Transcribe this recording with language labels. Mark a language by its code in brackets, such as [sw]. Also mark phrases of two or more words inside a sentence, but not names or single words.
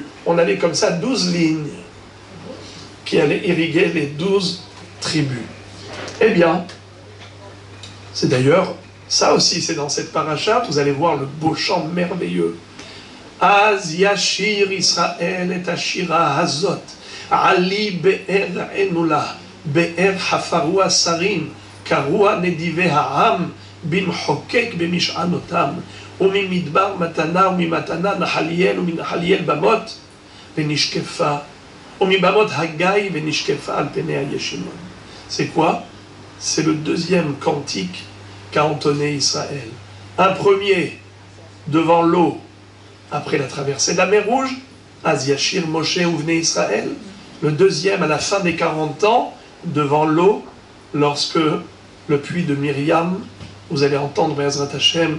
[fr] On avait comme ça 12 lignes qui allaient irriguer les 12 tribus. Eh bien, c'est d'ailleurs, ça aussi c'est dans cette paracha, vous allez voir le beau chant merveilleux. [he] אז ישיר ישראל את השירה הזאת עלי באר ענו לה באר חפרוה שרים כרוה נדיבי העם במחקק במשענתם, וממדבר מתנה וממתנה נחליאל ומנחליאל במות ונשקפה ומבמות הגיא ונשקפה על פני הישימון. [fr] C'est quoi? C'est le deuxième cantique qu'a entonné Israël. Un premier devant l'eau après la traversée de la mer Rouge, [he] אז ישיר משה ובני ישראל. [fr] Le deuxième à la fin des 40 ans devant l'eau lorsque le puits de Myriam, vous allez entendre [he] בעזרת השם.